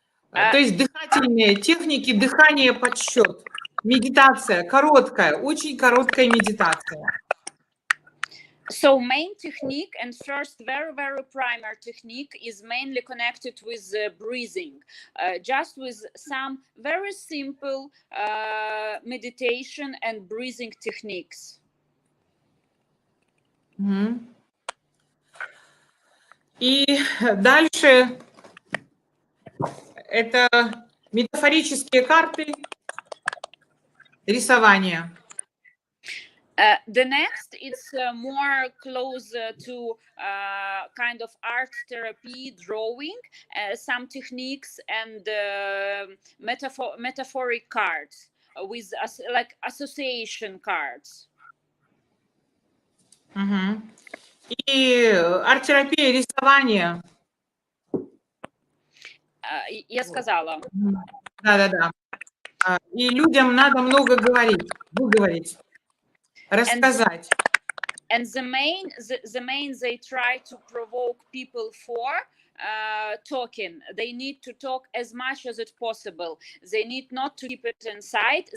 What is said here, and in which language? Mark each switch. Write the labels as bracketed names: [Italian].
[Russian] То есть дыхательные техники, дыхание под счет, медитация, очень короткая медитация. [English] So main technique and first very primary technique is mainly connected with breathing, just with some very simple meditation and breathing techniques. [Russian] И дальше это Метафорические карты, рисование. [English] The next, it's more close to kind of art therapy, drawing, some techniques, and metaphoric cards with like association cards. Угу. [Russian] И арт-терапия, рисование. Я сказала. Да. И людям надо много говорить, выговорить, рассказать. [English] And the main they try to provoke people for talking. They need to talk as much as it's possible. They need not to keep it inside.